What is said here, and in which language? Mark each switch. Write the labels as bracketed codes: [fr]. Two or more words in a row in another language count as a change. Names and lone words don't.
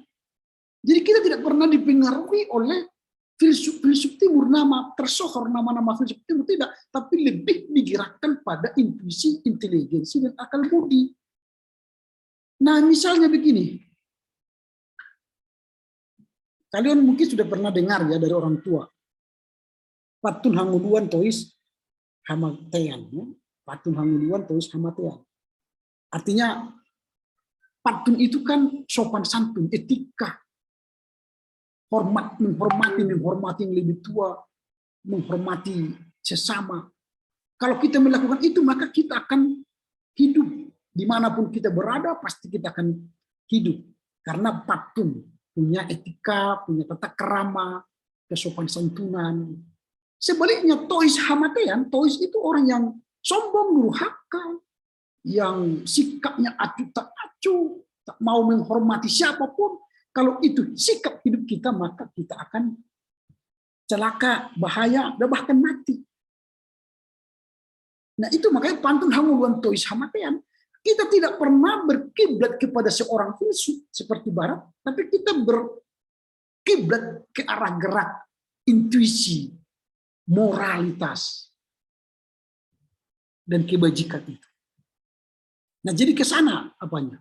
[id] Jadi kita tidak pernah dipengaruhi oleh filsuf timur, nama tersohor, nama-nama filsuf timur, tidak. Tapi lebih digerakkan pada intuisi, inteligensi, dan akal budi. Nah, misalnya begini. Kalian mungkin sudah pernah dengar ya dari orang tua. [bbc] Patun hanguluan tois hamatean. [id] Ya? [bbc] Patun hanguluan tois hamatean. [id] Artinya, patun itu kan sopan santun, etika. Hormat, menghormati yang lebih tua, menghormati sesama. Kalau kita melakukan itu, maka kita akan hidup. Dimanapun kita berada, pasti kita akan hidup. Karena patun punya etika, punya tata kerama, kesopan santunan. Sebaliknya [bbc] tois hamatean, [id] tois itu orang yang sombong, durhaka, yang sikapnya acuh tak acuh, tak mau menghormati siapapun. Kalau itu sikap hidup kita, maka kita akan celaka, bahaya, dan bahkan mati. Nah itu makanya [bbc] pantun hanguluan tois hamatean. [id] Kita tidak pernah berkiblat kepada seorang filsuf seperti Barat, tapi kita berkiblat ke arah gerak, intuisi, moralitas, dan kebajikan itu. Nah jadi ke sana apanya?